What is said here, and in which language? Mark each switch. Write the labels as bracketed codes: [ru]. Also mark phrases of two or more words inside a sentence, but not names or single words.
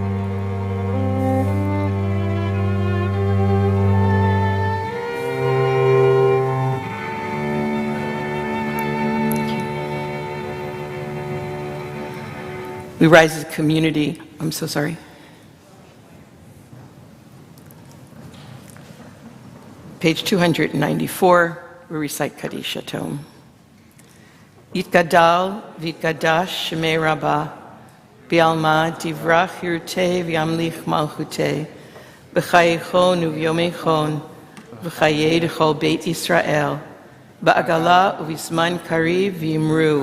[en] We rise as a community. I'm so sorry. Page 294, we recite Kaddish Tome. [arc] יתגדל ויתקדש שמה רבא, בעלמא די ברא כרעותה וימליך מלכותה, בחייכון וביומיכון, ובחיי דכל בית ישראל, בעגלא ובזמן קריב ואמרו.